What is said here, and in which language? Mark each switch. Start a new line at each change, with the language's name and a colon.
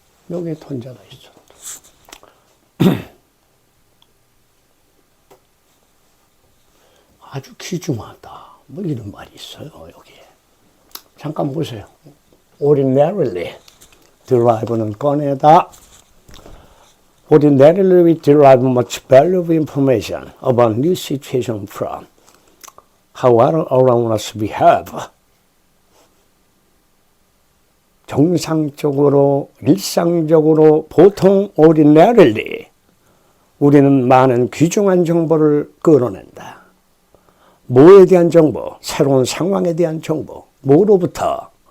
Korean: 여기에 전제가 있었다. 아주 귀중하다. 뭐 이런 말이 있어요, 여기에. 잠깐 보세요. ordinarily derive는 꺼내다.
English: Ordinarily we derive much valuable information about new situation from how other around us behave.
Korean: 정상적으로, 일상적으로, 보통 ordinarily 우리는 많은 귀중한 정보를 끌어낸다. 뭐에 대한 정보? 새로운 상황에 대한 정보. 뭐로부터?